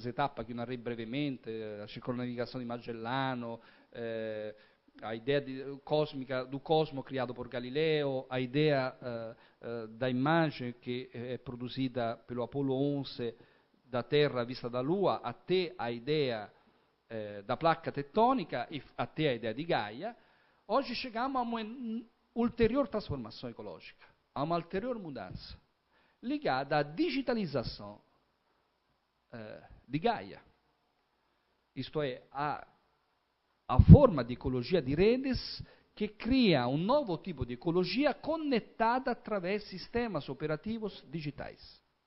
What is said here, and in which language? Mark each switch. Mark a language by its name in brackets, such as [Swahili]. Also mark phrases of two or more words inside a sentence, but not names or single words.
[Portuguese] etapas que eu narrei brevemente, a circunnavigação de Magellano, a ideia cósmica do cosmo criado por Galileu, a ideia da imagem que é produzida pelo Apolo 11 da Terra vista da Lua, até a ideia da placa tectônica e até a ideia di Gaia. Oggi chegamos a uma ulterior transformação ecológica, a uma ulterior mudança, ligada à digitalização de Gaia. Isto é, a forma de ecologia de redes que cria um novo tipo de ecologia conectada através de sistemas operativos digitais.